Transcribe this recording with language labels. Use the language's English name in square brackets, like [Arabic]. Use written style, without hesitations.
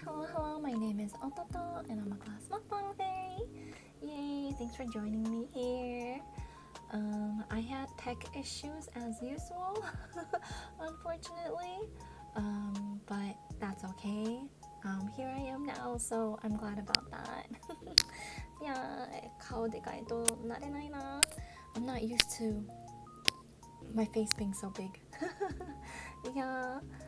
[English] Hello, my name is Ototo and I'm a class mukbang fairy. Yay, thanks for joining me here. I had tech issues as usual unfortunately, but that's okay. Here I am now, so I'm glad about that. [Japanese] いやー、顔でかいと慣れないな。 [English] I'm not used to my face being so big. Yeah.